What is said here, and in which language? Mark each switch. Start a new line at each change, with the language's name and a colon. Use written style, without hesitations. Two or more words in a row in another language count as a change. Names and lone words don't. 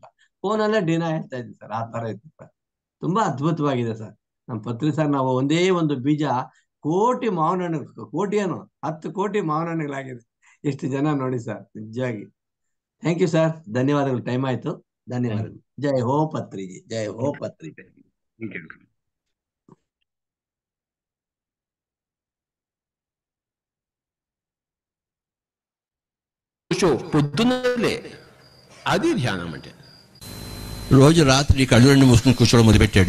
Kannada: ಫೋನಲ್ಲೇ ಡಿನ ಹೇಳ್ತಾ ಇದ್ವಿ ಸರ್. ಆ ತರ ಇತ್ತು ಸರ್. ತುಂಬಾ ಅದ್ಭುತವಾಗಿದೆ ಸರ್. ನಮ್ಮ ಪತ್ರಿ ಸರ್, ನಾವು ಒಂದೇ ಒಂದು ಬೀಜ ಕೋಟಿ ಮಾವಿನ ಹಣ್ಣು, ಕೋಟಿ ಏನು 10 ಕೋಟಿ ಮಾವಿನ ಹಣ್ಣುಗಳಾಗಿದೆ. ಎಷ್ಟು ಜನ ನೋಡಿ ಸರ್, ನಿಜವಾಗಿ. ಥ್ಯಾಂಕ್ ಯು ಸರ್, ಧನ್ಯವಾದಗಳು. ಟೈಮ್ ಆಯ್ತು, ಧನ್ಯವಾದಗಳು. ಜೈ ಹೋ ಪತ್ರಿಜಿ, ಜೈ ಹೋ ಪತ್ರಿ.
Telugu: పొద్దున్నలే అది ధ్యానం అంటే. రోజు రాత్రి కళ్ళు 2 మూసుకుని కూర్చోవడం మొదలుపెట్టాడు.